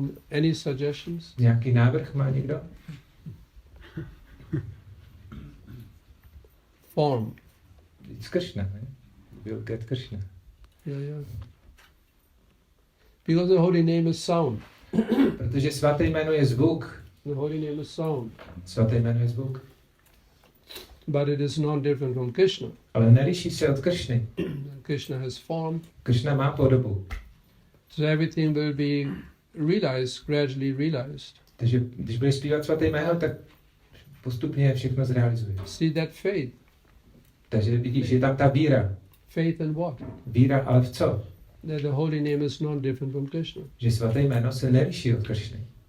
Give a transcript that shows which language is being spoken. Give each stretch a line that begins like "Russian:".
English: Any suggestions?
Czech: Nějaký návrh má někdo?
English: Form. It's Krishna, right? We'll get Krishna. Yeah. Because the holy name is sound.
Czech: Protože svaté jméno je zvuk.
English: The holy name is sound.
Czech: Svaté jméno je zvuk.
English: But it is not different from Krishna.
Czech: Ale neliší se od Krishny.
English: Krishna has form.
Czech: Krishna má podobu.
English: So everything will be realized, gradually realized.
Czech: Takže když budeš zpívat svaté jméno, tak postupně všechno zrealizuje.
English: See that faith.
Czech: Takže vidíš, je tam ta víra.
English: Faith in what?
Czech: Víra, ale v co?
English: That the holy name is not different from Krishna.
Czech: Že svaté jméno se neliší od Krishny.